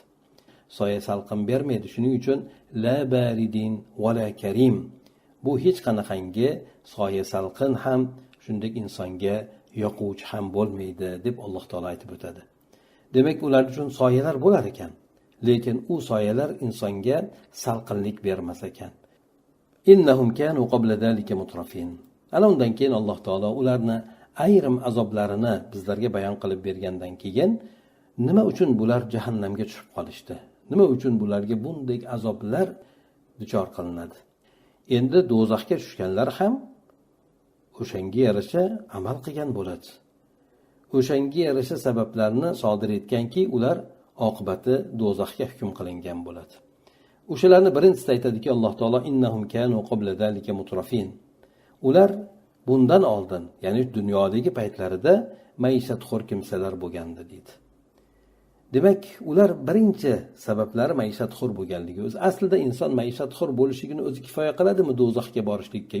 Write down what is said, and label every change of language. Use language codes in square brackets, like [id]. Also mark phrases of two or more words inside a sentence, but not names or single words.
[uz] Soya salqin bermaydi, shuning uchun [ar] لا بارد ولا كريم. [uz] Bu hech qanaqangi soya salqin ham, shunday insonga yoquvchi ham bo'lmaydi deb Alloh taolo aytib o'tadi. Demak, ular uchun soyalar bo'lar ekan, lekin u soyalar insonga salqinlik bermas ekan. [ar] إنهم كانوا قبل ذلك مترفين. [uz] Ana undan keyin Alloh taolo ularni ayrim azoblarini bizlarga bayon qilib bergandan keyin nima uchun bular jahannamga tushib qolishdi? Nima uchun bularga bunday azoblar duchor qilinadi? Endi do'zaxga tushganlar ham o'shanga yarasha amal qilgan bo'ladi. O'shanga yarasha sabablarni sodir etganki, ular oqibati do'zaxga hukm qilingan bo'ladi. O'shalarni birinchisida aytadiki Alloh taolo [ar] إنهم كانوا قبل ذلك مترفين. [uz] Ular bundan oldin, ya'ni dunyodagi paytlarida maishatxo'r kimsalar bo'lgandi deydi. Demak, ular birinchi sabablari maishatxo'r bo'lganligi. O'zi aslida inson maishatxo'r bo'lishligini o'zi kifoya qiladimi do'zaxga borishlikka?